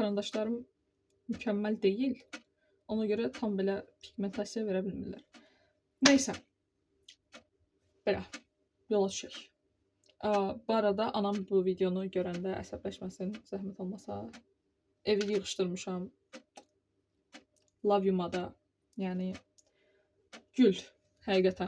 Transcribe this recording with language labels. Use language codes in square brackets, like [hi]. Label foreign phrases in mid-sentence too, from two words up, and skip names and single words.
[az] Karandaşlarım mükəmməl deyil. Ona görə tam belə pigmentasiya verə bilmirlər. Neysə. Belə. Yola düşək. Bu arada anam bu videonu görəndə əsəbləşməsin, zəhmət olmasa. Evi yığışdırmışam. [en] Love you- [az] mada. Yəni gül. Həqiqətən.